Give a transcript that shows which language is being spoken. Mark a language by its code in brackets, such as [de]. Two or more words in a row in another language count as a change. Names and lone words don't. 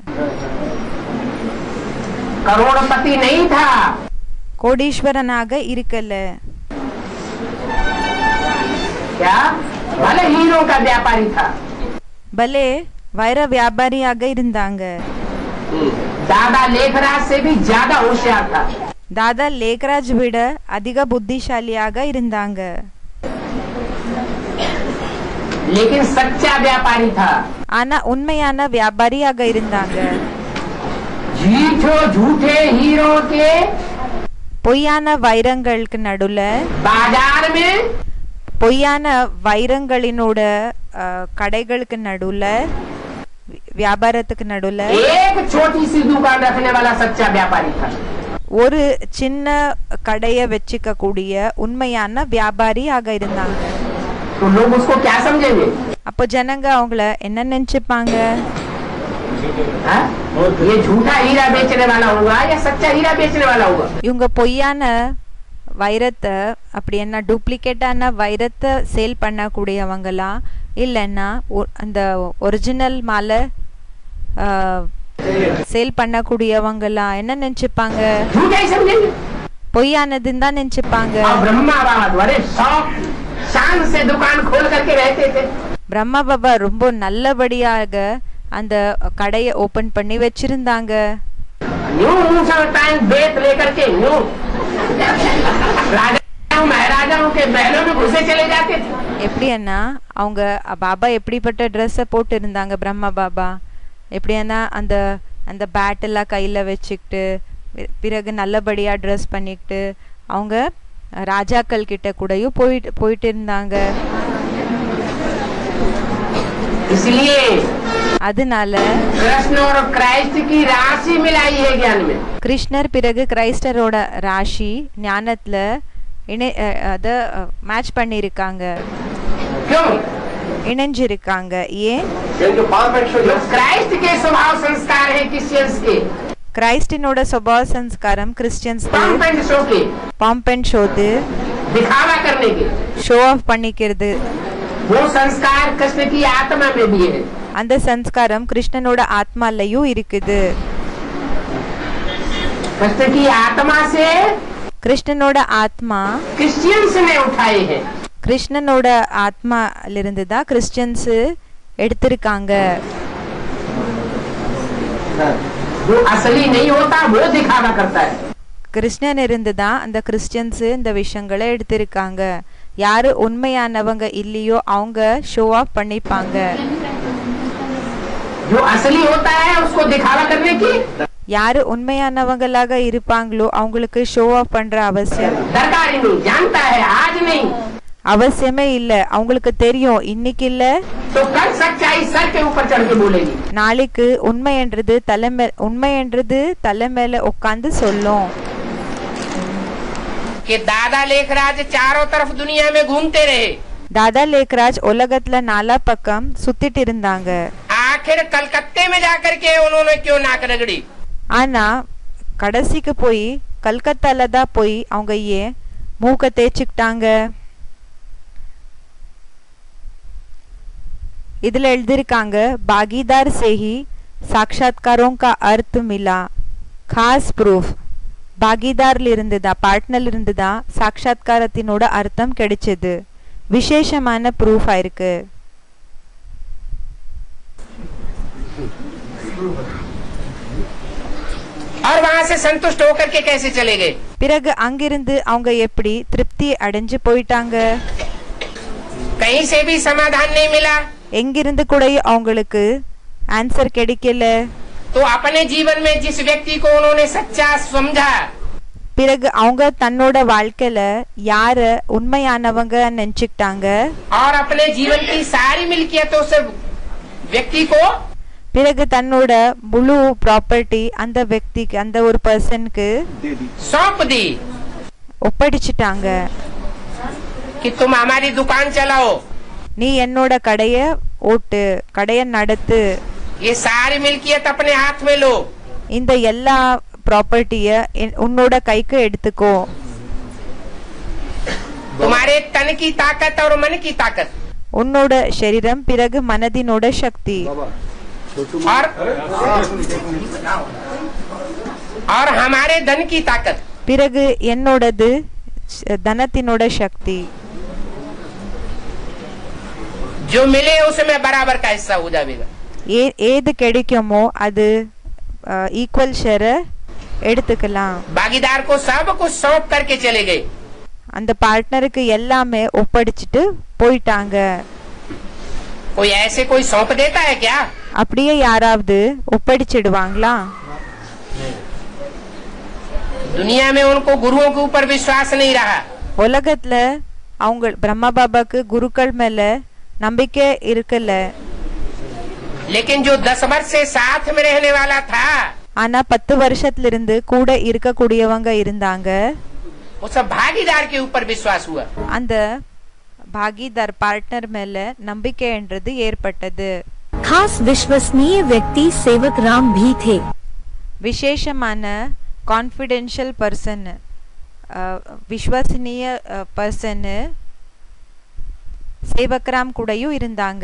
[hi] करोड़पति नहीं था, [ta] கோடீஸ்வரனாக இருக்கல। [hi] क्या? भले हीरो का व्यापारी था, [ta] பலே வைர வியாபாரியாக இருந்தாங்க। [hi] दादा लेखराज से भी ज्यादा होशियार था। [ta] தாதா லேக்ராஜ் விட அதிக புத்திசாலியாக இருந்தாங்க। [hi] लेकिन सच्चा व्यापारी था। [ta] ஆனா உண்மையான வியாபாரியாக இருந்தாங்க। [hi] झूठे हीरो के [ta] பொய்யான வைரங்களுக்கு நடுல, [hi] बाजार में [ta] பொய்யான வைரங்களினோட கடைகளுக்கு நடுல, வியாபாரத்துக்கு நடுல [hi] एक छोटी सी दुकान रखने वाला सच्चा व्यापारी था। [ta] ஒரு சின்ன கடைய வச்சுக்க கூடிய உண்மையான வியாபாரியாக இருந்தாங்க। [hi] तो लोग उसको क्या समझेंगे? [ta] அப்போ ஜனங்க அவங்கள என்ன நினைச்சுப்பாங்க? [hi] ये झूठा हीरा बेचने वाला होगा या सच्चा हीरा बेचने वाला होगा? [ta] இவங்க பொய்யான வைரத்தை அப்படி என்ன டூப்ளிகேட்டான வைரத்தை சேல் பண்ணக்கூடியவங்களா இல்லைன்னா அந்த ஒரிஜினல் மாலை சேல் பண்ணக்கூடியவங்களா என்ன நினைச்சுப்பாங்க? [hi] झूठा ही समझेंगे। [ta] பொய்யானதுன்னு தான் நினைச்சுப்பாங்க। [hi] ब्रह्मा बाबा बड़े शौक शान से दुकान खोल करके रहते थे। [ta] பிரம்மா பாபா ரொம்ப நல்லபடியாக அந்த கடையை ஓபன் பண்ணி வச்சிருந்தாங்க। [hi] बेत लेकर के राजाओं महाराजाओं के महलों में घुसे चले जाते थे। [ta] எப்படின்னா அவங்க பாபா எப்படிப்பட்ட ட்ரெஸ்ஸை போட்டு இருந்தாங்க பிரம்மா பாபா? எப்படின்னா அந்த அந்த பேட் எல்லாம் கையில வச்சுக்கிட்டு பிறகு நல்லபடியா ட்ரெஸ் பண்ணிக்கிட்டு அவங்க ராஜாக்கள் கிட்ட கூடயும் போயிட்டு இருந்தாங்க। [hi] इसलिए [ta] அதனால [hi] कृष्ण और क्राइस्ट की राशि मिलाई है ज्ञान में। [ta] கிருஷ்ணர் பிறகு கிரைஸ்டரோட ராசி ஞானத்துல அத மேட்ச் பண்ணியிருக்காங்க, [hi] क्यों? [ta] இணைஞ்சிருக்காங்க. ஏன்? [en] जो pomp and show [hi] जो क्राइस्ट के स्वभाव संस्कार है क्रिश्चियंस के, [ta] கிரைஸ்டினோட சுபாவ சம்ஸ்காரம் கிறிஸ்டியன்ஸ் [en] pump and show के, pump and showது [hi] दिखावा करने के, [en] show off [ta] பண்ணிக்கிறது. [hi] वो संस्कार कृष्ण की आत्मा में भी है। [ta] அந்த சம்ஸ்காரம் கிருஷ்ணனோட ஆத்மாலயும் இருக்குது. [hi] कृष्ण की आत्मा से [ta] கிருஷ்ணனோட ஆத்மா [hi] क्रिश्चियंस ने उठाए हैं। [ta] கிருஷ்ணனோட ஆத்மாலிருந்து தான் கிறிஸ்டியன்ஸ் எடுத்திருக்காங்க. [hi] जो असली नहीं होता वो दिखावा करता है। [ta] கிருஷ்ணன் இருந்து தான் அந்த கிறிஸ்டியன்ஸ் இந்த விஷயங்களை எடுத்திருக்காங்க. யாரு உண்மையானவங்க இல்லையோ அவங்க [en] show off [ta] பண்ணிப்பாங்க. [hi] जो असली होता है उसको दिखावा करने की [ta] யாரு உண்மையானவங்களாக இருப்பாங்களோ அவங்களுக்கு [en] show off [ta] பண்ற அவசியம் [hi] दरकार ही नहीं, जानता है आज नहीं [ta] அவசியமே இல்ல. அவங்களுக்கு தெரியும் இன்னைக்கு இல்ல, [hi] तो कल सच्चाई सर के ऊपर चढ़ के बोलेगी। [ta] நாளைக்கு உண்மை என்றது தலை மேல உட்கார்ந்து சொல்லும். [hi] कि दादा लेखराज चारों तरफ दुनिया में घूमते रहे, [ta] தாதா லேக்ராஜ் உலகத்துல நாலா பக்கம் சுத்திட்டு இருந்தாங்க. [hi] आखिर कलकत्ते में जाकर के उन्होंने क्यों नाक रगड़ी? [ta] ஆனா கடைசிக்கு போய் கல்கத்தால தான் போய் அவங்க ஏன் மூக்க தேய்ச்சிக்கிட்டாங்க? இதுல எழுதிருக்காங்க, [hi] भागीदार से ही साक्षात्कारों का अर्थ मिला, खास proof. [ta] பாகிதார்ல இருந்துதான், பார்ட்னர்ல இருந்துதான் சாட்சாத்காரத்தினோட அர்த்தம் கிடைச்சது. விசேஷமான ப்ரூஃப் ஆயிருக்கு. [hi] और वहाँ से संतुष्ट होकर के कैसे चले गए? [ta] பிறகு அங்கிருந்து அவங்க எப்படி திருப்தி அடைஞ்சு போயிட்டாங்க? [hi] कहीं से भी समाधान नहीं मिला [ta] எங்கிருந்து கூட அவங்களுக்கு ஆன்சர் கிடைக்கல. [hi] तो अपने जीवन में जिस व्यक्ति को उन्होंने सच्चा समझा, [ta] பிறகு அவங்க தன்னோட வாழ்க்கையில யார உண்மையானவங்க நினைச்சுக்கிட்டாங்க, [hi] और अपने जीवन की सारी मिल्कियत उस व्यक्ति को [ta] பிறகு தன்னோட முழு ப்ராப்பர்ட்டி அந்த व्यक्तिக்கு, அந்த ஒரு பர்சனுக்கு [hi] सौंप दी [ta] ஒப்படைச்சிட்டாங்க. [hi] कि तुम हमारी दुकान चलाओ, [ta] நீ என்னோட கடைய ஓட்டு, கடைய நடத்து, [hi] ये सारी मिल्कियत अपने हाथ में लो, [ta] இந்த எல்லா ப்ராப்பர்ட்டிய உன்னோட கைக்கு எடுத்துக்கோ. [hi] तुम्हारे तन की ताकत और मन की ताकत, [ta] உன்னோட शरीரம் பிறகு மனதினோட சக்தி, [hi] और हमारे धन की ताकत, [ta] பிறகு என்னோடது தனத்தினோட சக்தி. [hi] जो मिले उसमें बराबर का हिस्सा हो जाएगा। [ta] ஏது கிடைக்குமோ அது [en] equal share [ta] எடுத்துக்கலாம். [hi] भागीदार को सब कुछ सौंप करके चले गए। [ta] அந்த பார்ட்னருக்கு எல்லாமே ஒப்படைச்சிட்டு போயிட்டாங்க. [hi] कोई ऐसे कोई सौंप देता है क्या? [ta] அப்படியே யாராவது ஒப்படைச்சிடுவாங்களா? [hi] दुनिया में उनको गुरुओं के ऊपर विश्वास नहीं रहा। [ta] உலகத்துல அவங்க பிரம்மா பாபாக்கு குருக்கள் மேல நம்பிக்கை இருக்கல. [hi] लेकिन जो 10 वर्ष से साथ में रहने वाला था, [ta] ஆனா 10 வருஷத்துல இருந்து கூட இருக்கக்கூடியவங்க இருந்தாங்க. [hi] उस भागीदार के ऊपर विश्वास हुआ। [ta] அந்த பாகிதார் பார்ட்னர் மேல நம்பிக்கைன்றது ஏற்பட்டது. [hi] खास विश्वसनीय व्यक्ति सेवक राम भी थे। [ta] விசேஷமான [en] confidential person, [ta] விஸ்வசனீய பர்சன் சேவக்ராம் கூடயும் இருந்தாங்க.